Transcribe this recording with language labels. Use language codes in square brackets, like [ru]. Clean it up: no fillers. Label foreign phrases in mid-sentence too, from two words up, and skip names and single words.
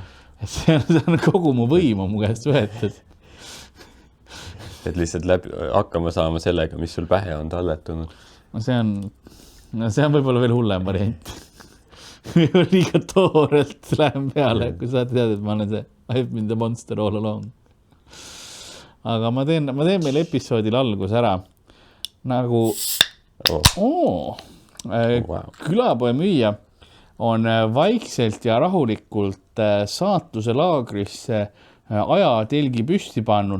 [et] See on kogu mu võim on mu käest võetud. Et lihtsalt hakkama saama sellega, mis sul pähe on talletunud. See on võib-olla veel hullem variant. Liiga toorelt lähen peale, kui sa tead, et ma olen see [en] I've been the monster all along. [et] Aga ma teen meil episoodil algus ära. Nagu külapoe müüja on vaikselt ja rahulikult saatuse laagrisse ajatelgi püsti pannud.